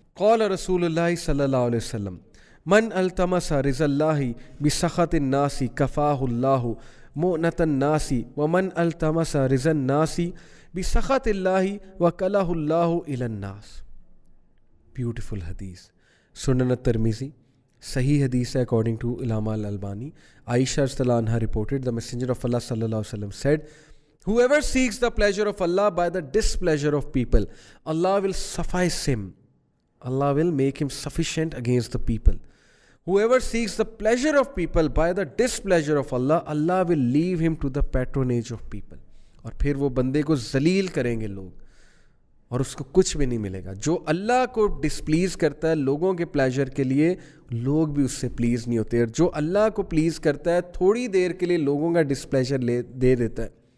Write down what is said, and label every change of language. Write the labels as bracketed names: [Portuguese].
[Arabic] قال رسول اللہ صلی اللہ علیہ وسلم, من التمس رضا اللہ بسخط الناس کفاہ اللہ مؤنۃ الناس, ومن التمس رضا الناس بسخط اللہ وکلہ اللہ الی الناس. [Urdu] بیوٹیفل حدیث, سنن الترمذی, صحیح حدیث ہے [English] according to [Urdu] علامہ الالبانی. [English] عائشہ رضی اللہ عنہا reported, the messenger of Allah صلی اللہ علیہ وسلم said, whoever seeks the pleasure of Allah by the displeasure of people, Allah will suffice him. Allah will make him sufficient against the people. Whoever seeks the pleasure of people by the displeasure of Allah, Allah will leave him to the patronage of people. [Urdu] اور پھر وہ بندے کو ذلیل کریں گے لوگ, اور اس کو کچھ بھی نہیں ملے گا. جو اللہ کو ڈسپلیز کرتا ہے لوگوں کے پلیجر کے لیے, لوگ بھی اس سے پلیز نہیں ہوتے. اور جو اللہ کو پلیز کرتا ہے تھوڑی دیر کے لیے لوگوں کا ڈسپلیجر دے دیتا ہے.